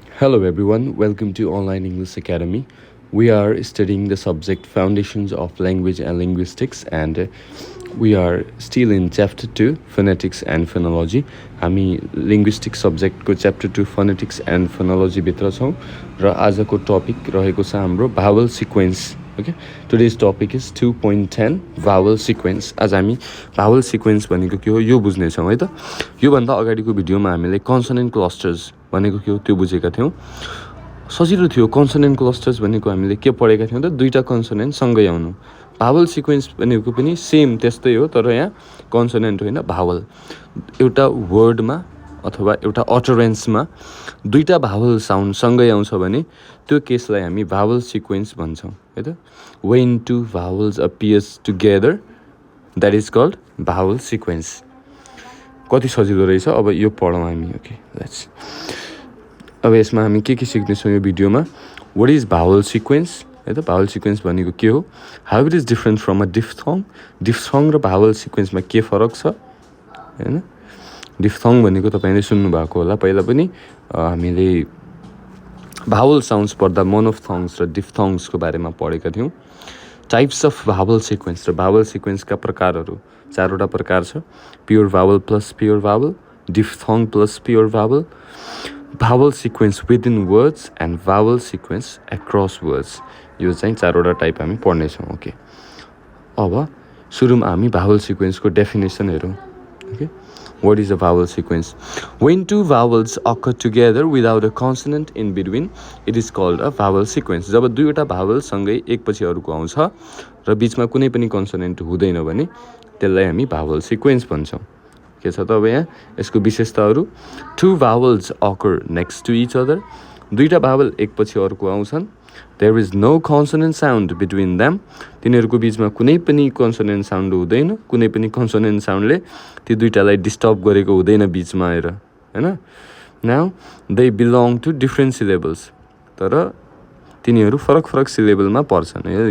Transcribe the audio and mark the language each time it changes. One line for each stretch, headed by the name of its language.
English: Hello everyone, welcome to Online English Academy. We are studying the subject Foundations of Language and Linguistics and we are still in Chapter 2, Phonetics and Phonology.
Nepali: हामी linguistic सब्जेक्टको chapter 2 phonetics and फोनोलोजी भित्र छौँ र आजको topic रहेको छ हाम्रो भावल sequence.
English: Okay, today's topic is 2.10 vowel sequence.
Nepali: आज हामी भावल सिक्वेन्स भनेको के हो यो बुझ्नेछौँ है त. योभन्दा अगाडिको भिडियोमा हामीले कन्सोनेन्ट क्लस्टर्स भनेको के हो त्यो बुझेका थियौँ. सजिलो थियो. कन्सोनेन्ट क्लस्टर्स भनेको हामीले के पढेका थियौँ त, दुईवटा कन्सोनेन्ट सँगै आउनु. भावल सिक्वेन्स भनेको पनि सेम त्यस्तै हो, तर यहाँ कन्सोनेन्ट होइन भावल. एउटा वर्डमा अथवा एउटा अटरेन्समा दुईवटा भावल साउन्ड सँगै आउँछ भने त्यो केसलाई हामी भावल सिक्वेन्स भन्छौँ है त.
English: When two vowels appears together that is called vowel sequence.
Nepali: कति सजिलो रहेछ. अब यो पढौँ हामी. Okay, let's. अब यसमा हामी के सिक्नेछौँ यो भिडियोमा.
English: What is vowel sequence है त.
Nepali: भावल सिक्वेन्स भनेको के हो,
English: How it is different from a diphthong.
Nepali: डिफ्थङ र भावल सिक्वेन्समा के फरक छ होइन. डिफ्थङ भनेको तपाईँले सुन्नुभएको होला पहिला पनि. हामीले भावल साउन्ड्स पढ्दा मोनोफ्थङ्स र डिफ्थङ्सको बारेमा पढेका थियौँ.
English: types of vowel sequence
Nepali: र भावल सिक्वेन्सका प्रकारहरू चारवटा प्रकार छ.
English: Pure vowel plus pure vowel, diphthong plus pure vowel, vowel sequence within words and vowel sequence across words.
Nepali: यो चाहिँ चारवटा टाइप हामी पढ्नेछौँ. ओके, अब सुरुमा हामी भावल सिक्वेन्सको डेफिनेसन हेरौँ.
English: Okay, what is a vowel sequence? When two vowels occur together without a consonant in between, it is called a vowel sequence.
Nepali: जब दुईवटा भावल सँगै एकपछि अरूको आउँछ र बिचमा कुनै पनि कन्सोनेन्ट हुँदैन भने त्यसलाई हामी भावल सिक्वेन्स भन्छौँ. के छ त अब यहाँ यसको विशेषताहरू.
English: Two vowels occur next to each other.
Nepali: दुईवटा भावल एकपछि अर्को आउँछन्.
English: There is no consonant sound between them.
Nepali: तिनीहरूको बिचमा कुनै पनि कन्सोनेन्ट साउन्ड हुँदैन. कुनै पनि कन्सोनेन्ट साउन्डले ती दुईवटालाई डिस्टर्ब गरेको हुँदैन बिचमा आएर होइन.
English: Now they belong to different syllables.
Nepali: तर तिनीहरू फरक फरक सिलेबलमा पर्छन्.